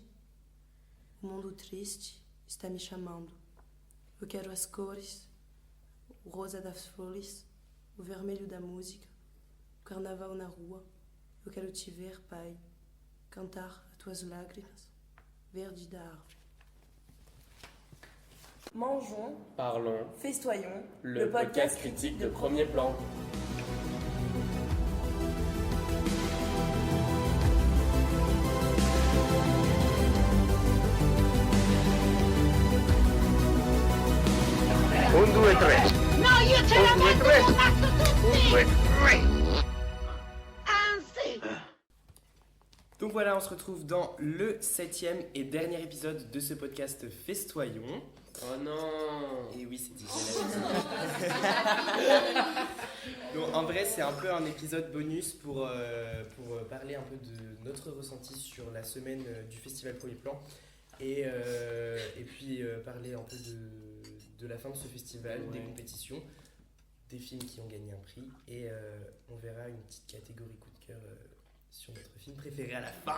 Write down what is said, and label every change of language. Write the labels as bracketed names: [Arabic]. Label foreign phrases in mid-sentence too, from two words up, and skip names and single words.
[Portuguese] O mundo triste está me chamando. Eu quero as cores. O rosa das flores. O vermelho da música. O carnaval na rua. Eu quero te ver, pai, cantar as tuas lágrimas, verde da árvore. [French] Mangeons, Parlons, festoyons, le podcast critique de Premier Plan. [Italian] Un, due, tre. No, io ce la Un, due, metto tre. un mazzo tutti! Un, due, tre. Anzi! [French] Donc voilà, on se retrouve dans le 7e et dernier épisode de ce podcast Festoyons. Oh non! Et oui, c'est difficile. Donc en vrai, c'est un peu un épisode bonus pour parler un peu de notre ressenti sur la semaine du Festival Premier Plan et puis parler un peu de la fin de ce festival, des compétitions, des films qui ont gagné un prix et on verra une petite catégorie coup de cœur sur notre film préféré à la fin.